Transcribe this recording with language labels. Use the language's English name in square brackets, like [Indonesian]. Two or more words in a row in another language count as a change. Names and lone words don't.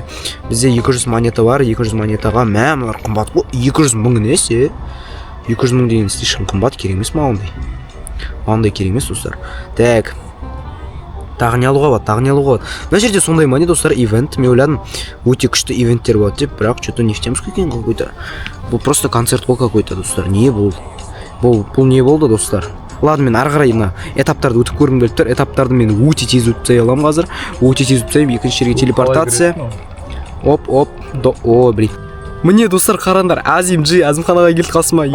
[Kazakh] Бізде 200 монета бар, 200 монетаға. Мыналар қымбат қой. 200 мың несі? 200 мың деген слишком қымбат, керек емес мағындай. Мағындай керек емес, достар. Так. Тағы не алуға болады. Мына жерде сондай ма не, достар, ивент. Мен ойладым, өте күшті ивенттер болады деп, бірақ что-то нефтеміз көйкен какой-то. Бұл просто концерт қой какой-то, достар. Не бұл? Бұл не болды, достар? Ладно, мен ары қарай мына этаптарды өтіп көргім келіп тұр. Этаптарды мен өте тез өтіп тастай аламын қазір. Өте тез өтіп тастаймын. Екінші жерге телепортация. Оп, о, блин. Міне достар қараңдар, Азим Джи Азымханаға келіп қалсыма.